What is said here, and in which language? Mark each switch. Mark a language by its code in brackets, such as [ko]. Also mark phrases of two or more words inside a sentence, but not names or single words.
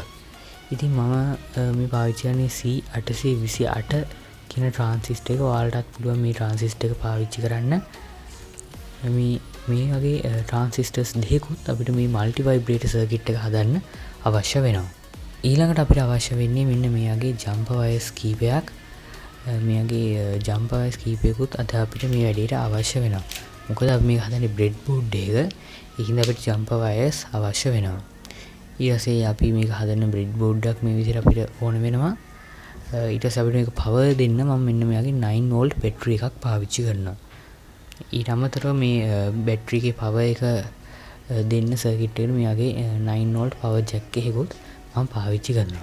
[si] ඉතින් මම මේ පාවිච්චි කරන්නේ C828 කියන transistor එක. ඔයාලටත් පුළුවන් මේ transistor එක පාවිච්චි කරන්න. මේ වගේ transistors දෙකකුත් අපිට මේ [en] multi vibrator circuit [si] එක හදන්න අවශ්‍ය වෙනවා. ඊළඟට අපිට අවශ්‍ය වෙන්නේ මෙන්න මේ වගේ [en] jumper wires [si] කීපයක්. මේ වගේ [en] jumper wires [si] කීපයකුත් අද අපිට මේ වැඩේට අවශ්‍ය වෙනවා. මොකද අපි මේක හදන්නේ breadboard එක. ඒකින්ද අපිට [en] jumper wires [si] අවශ්‍ය වෙනවා. ඊටසේ අපි මේක හදන්න breadboard එකක් මේ විදිහට අපිට ඕන වෙනවා. ඊට පස්සේ අපිට මේක power දෙන්න මම මෙන්න මේ වගේ [en] 9 volt battery [si] එකක් පාවිච්චි කරනවා. ඊට අමතරව මේ බැටරි එකේ power එක දෙන්න සර්කිට් එකට මේ වගේ [en] 9 volt power jack [si] එකකුත් මම පාවිච්චි කරනවා.